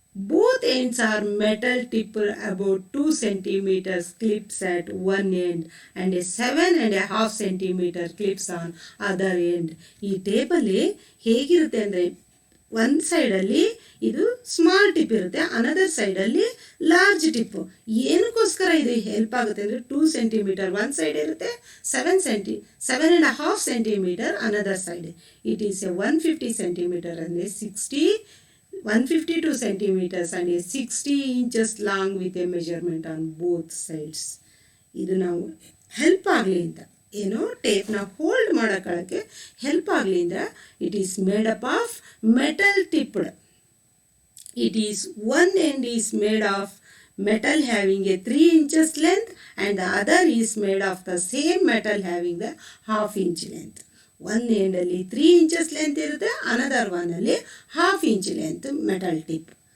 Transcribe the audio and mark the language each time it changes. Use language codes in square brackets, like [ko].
[en] Both ends are metal tipper about 2 centimeters clips at one end and a 7.5 centimeter clips on other end. [kn] ಈ ಟೇಪಲ್ಲಿ ಹೇಗಿರುತ್ತೆ ಅಂದರೆ ಒಂದು ಸೈಡಲ್ಲಿ ಇದು ಸ್ಮಾಲ್ ಟಿಪ್ ಇರುತ್ತೆ, ಅನದರ್ ಸೈಡಲ್ಲಿ ಲಾರ್ಜ್ ಟಿಪ್ಪು. ಏನಕ್ಕೋಸ್ಕರ ಇದು ಹೆಲ್ಪ್ ಆಗುತ್ತೆ ಅಂದರೆ 2 centimeter ಒಂದು ಸೈಡ್ ಇರುತ್ತೆ, 7.5 centimeter another side. [en] it is a 150 centimeter [kn] ಅಂದರೆ 60 [en] 152 centimeters and a 60 inches long with a measurement on both sides. [kn] ಇದು ನಾವು ಹೆಲ್ಪ್ ಆಗಲಿ ಅಂತ ಏನೋ ಟೇಪ್ನ ಹೋಲ್ಡ್ ಮಾಡೋಕ್ಕೆ ಹೆಲ್ಪ್ ಆಗಲಿ ಅಂದ್ರೆ [en] It is made up of metal tipped. It is one end is made of metal having a 3 inches length and the other is made of the same metal having the half inch length. [kn] One end ಅಲ್ಲಿ 3 inches length ಇರುತ್ತೆ, another one ಅಲ್ಲಿ half inch length metal tip.